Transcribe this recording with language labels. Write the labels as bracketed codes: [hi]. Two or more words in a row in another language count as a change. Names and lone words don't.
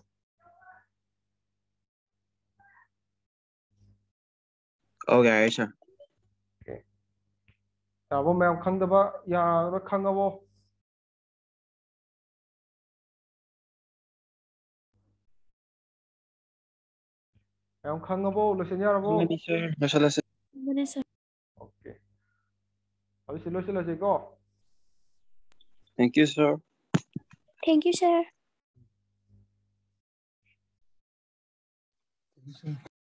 [en] Okay, sir. [mni] ꯌꯥꯔꯕꯣ ꯃꯌꯥꯝ ꯈꯪꯗꯕ ꯌꯥꯔꯕ ꯈꯪꯉꯕꯣ ꯃꯌꯥꯝ ꯈꯪꯉꯕꯣ ꯂꯣꯏꯁꯤꯟ ꯌꯥꯔꯕꯣ [en] Maybe, sir. Mashallah, sir. [mni] ꯑꯣꯀꯦ ꯑꯗꯨ ꯁꯤ ꯂꯣꯏꯁꯤꯜꯂꯁꯤꯀꯣ [en] Thank you, sir. Thank you, sir.